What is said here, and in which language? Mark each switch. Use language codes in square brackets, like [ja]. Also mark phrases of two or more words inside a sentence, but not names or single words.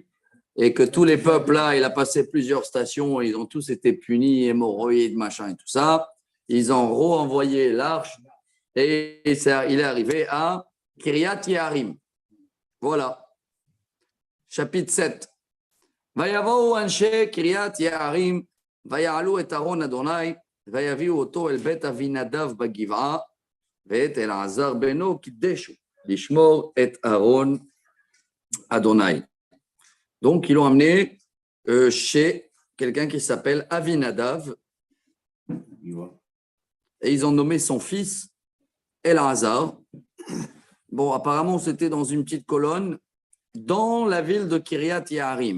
[fr] Et que tous les peuples là, il a passé plusieurs stations, ils ont tous été punis, hémorroïdes, machin et tout ça. Ils ont renvoyé l'arche et il est arrivé à Kiryat Yearim. Voilà. Chapitre 7. [he] ויבאו אנשי קרית יערים, ויעלו את ארון יהוה, ויביאו אתו אל בית אבינדב בגבעה, ואת אלעזר בנו קדשו, לשמר את ארון יהוה. [fr] Donc, ils l'ont amené chez quelqu'un qui s'appelle Avinadav. Et ils ont nommé son fils Elazar. Bon, apparemment, c'était dans une petite colonne dans la ville de Kiryat Yearim.